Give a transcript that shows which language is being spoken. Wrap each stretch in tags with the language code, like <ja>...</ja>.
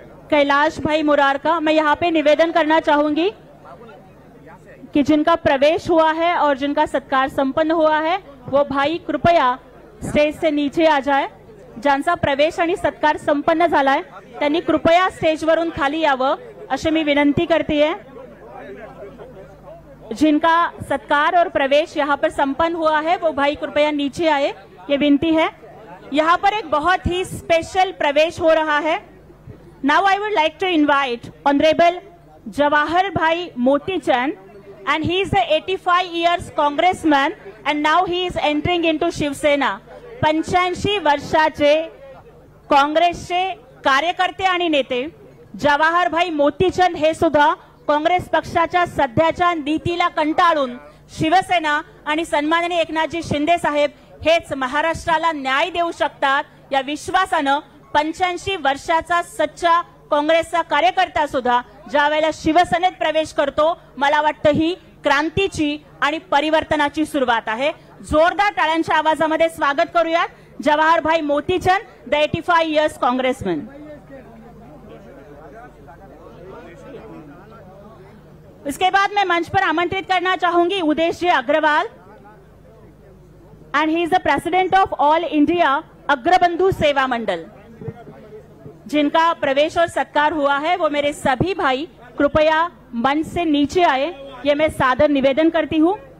<hi>कैलाश भाई मुरारका, मैं यहाँ पे निवेदन करना चाहूंगी कि जिनका प्रवेश हुआ है और जिनका सत्कार संपन्न हुआ है वो भाई कृपया स्टेज से नीचे आ जाए।</hi> <mr>ज्यांचा प्रवेश आणि सत्कार संपन्न झालाय त्यांनी कृपया स्टेजवरून खाली यावं अशी मी विनंती करते।</mr> <hi>जिनका सत्कार और प्रवेश यहाँ पर संपन्न हुआ है वो भाई कृपया नीचे आए, ये विनती है। यहाँ पर एक बहुत ही स्पेशल प्रवेश हो रहा है।</hi> <en>Now I would like to invite Honorable Jawahar Bhai Moti Chand, and he is a 85 years congressman and now he is entering into Shiv Sena.</en> <mr>85 वर्षाचे काँग्रेसचे कार्यकर्ते आणि नेते जवाहर भाई मोती चंद हे सुद्धा काँग्रेस पक्षाच्या सध्याच्या नीतीला कंटाळून शिवसेना आणि सन्माननीय एकनाथजी शिंदे साहेब हेच महाराष्ट्राला न्याय देऊ शकतात या विश्वासानं 85 वर्षाचा सच्चा काँग्रेसचा कार्यकर्ता सुद्धा ज्या वेळेला शिवसेनेत प्रवेश करतो, मला वाटतं ही क्रांतीची आणि परिवर्तनाची सुरुवात आहे। जोरदार टाळ्यांच्या आवाजामध्ये स्वागत करूयात जवाहर भाई मोती चंद,</mr> <en>The 85 years congressman.</en> <hi>इसके बाद मैं मंच पर आमंत्रित करना चाहूंगी उदेश जी Agarwal,</hi> <en>and he is the president of</en> <hi>all India Agrabandhu सेवा मंडल। जिनका प्रवेश और सत्कार हुआ है वो मेरे सभी भाई कृपया मंच से नीचे आए, ये मैं सादर निवेदन करती हूं।</hi>